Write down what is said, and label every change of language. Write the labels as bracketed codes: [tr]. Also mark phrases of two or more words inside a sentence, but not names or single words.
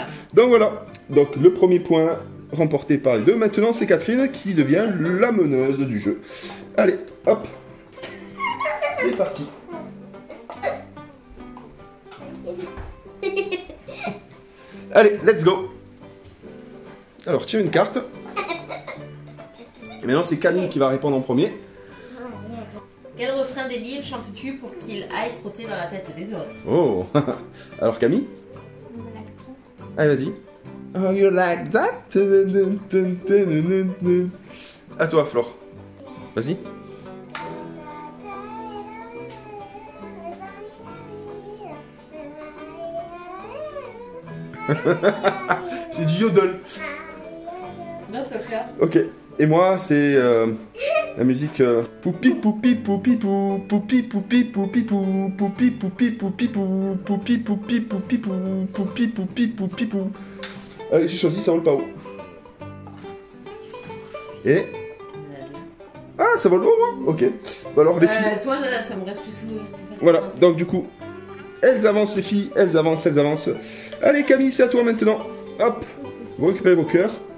[fr] Donc voilà, donc le premier point remporté par les deux. Maintenant, c'est Catherine qui devient la meneuse du jeu. Allez, hop, c'est parti. Allez, [en] let's go. [fr] Alors, tire une carte. Et maintenant, c'est Camille qui va répondre en premier. Quel refrain débile chantes-tu pour qu'il aille trotter dans la tête des autres? Oh. Alors, Camille. Allez, vas-y. [en] Oh, you like that? [fr] À toi, Flore. Vas-y. C'est du yodel. Non, Toka. Ok. Et moi, c'est la musique poupi poupi poupi pou poupi poupi poupi pou poupi poupi poupi pou poupi poupi poupi pou poupi poupi poupi pou. Allez, j'ai choisi ça vole pas haut. Et ah, ça vole haut, hein. Ok. Bah alors les filles. Toi, ça me reste plus facilement. Voilà. Donc du coup, elles avancent les filles, elles avancent, elles avancent. Allez Camille, c'est à toi maintenant. Hop, vous récupérez vos cœurs.